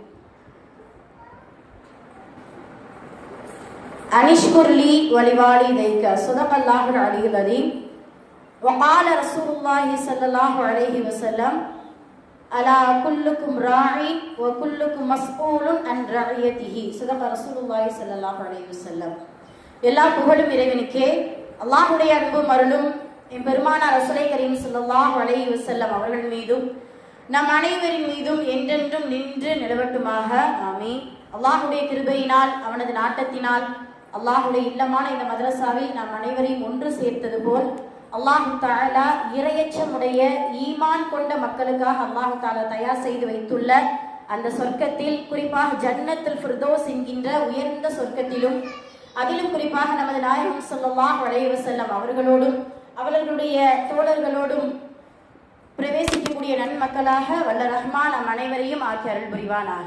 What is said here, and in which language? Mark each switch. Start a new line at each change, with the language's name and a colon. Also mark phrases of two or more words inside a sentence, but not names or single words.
Arabic: أنشكر لي ولوالديك صدق الله العلي العظيم وقال رسول الله صلى الله عليه وسلم ألا كلكم راعي وكلكم مسؤول عن رعيته صدق رسول الله صلى الله عليه وسلم.
Tamil: எல்லா புகழும் இறைவனுக்கே. அல்லாஹ்வுடைய அன்பும் அருளும் எம்பெருமானார் ரசூலை கரீம்
Arabic: صلى الله عليه وسلم
Tamil: அவர்கள் மீதும் நம் அனைவரின் மீதும் என்றென்றும் நின்று நிலவட்டுமாக. ஆமீன். அல்லாஹ்வுடைய கிருபையினால் அவனது நாட்டத்தினால் அல்லாஹ்வுடைய இல்லமான இந்த மதரசாவில் நாம் அனைவரையும் ஒன்று சேர்த்தது போல்
Arabic: الله تعالى
Tamil: இறையச்சமுடைய ஈமான் கொண்ட மக்களுக்காக
Arabic: الله تعالى
Tamil: தயார் செய்து வைத்துள்ள அந்த சொர்க்கத்தில், குறிப்பாக ஜன்னத்துல் ஃபிர்தௌஸ் என்கின்ற உயர்ந்த சொர்க்கத்திலும், அதிலும் குறிப்பாக நமது நாயகம்
Arabic: صلى الله عليه وسلم
Tamil: அவர்களோடும் அவர்களுடைய தோழர்களோடும் பிரவேசிக்கக்கூடிய நன்மக்களாக வல்ல ரஹ்மான் நம் அனைவரையும் ஆக்கி அருள் புரிவானாக.